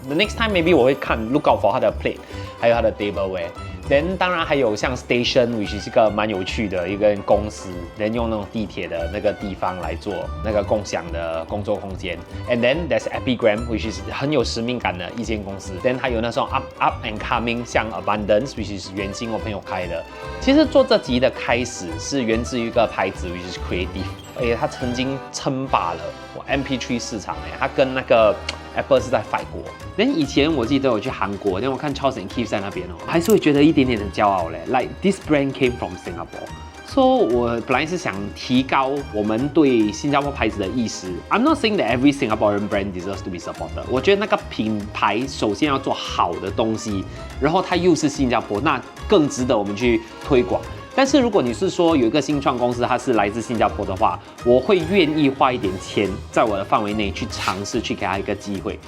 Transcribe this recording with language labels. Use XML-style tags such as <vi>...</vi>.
<en>The next time maybe</en> <zh>我会看</zh> <en>look out for</en> <zh>它的 plate， 还有它的 tableware。</zh> <en>Then</en> <zh>当然还有像 Station，</zh> <en>which</en> <zh>是一个蛮有趣的一个公司，人用那种地铁的那个地方来做那个共享的工作空间。</zh> <en>And then there's Epigram，which is</en> <zh>很有使命感的一间公司。</zh> <en>Then</en> <zh>还有那种</zh> <en>up and coming，</en> <zh>像 Abundance，</zh> <en>which is</en> <zh>元金我朋友开的。其实做这集的开始是源自于一个牌子 ，</zh> <en>which is</en> <zh>Creative。他曾经称霸了MP3 市场，他跟那个 Apple 是在 fight 过。连以前我记得我去韩国，连我看 Charles and Keith 在那边还是会觉得一点点的骄傲嘞。</zh> <en>Like this brand came from Singapore。 So</en> <zh>我本来是想提高我们对新加坡牌子的意识。</zh> <en>I'm not saying that every Singaporean brand deserves to be supported。</en> <zh>我觉得那个品牌首先要做好的东西，然后它又是新加坡，那更值得我们去推广。但是如果你是说有一个新创公司，它是来自新加坡的话，我会愿意花一点钱，在我的范围内去尝试，去给他一个机会。</zh>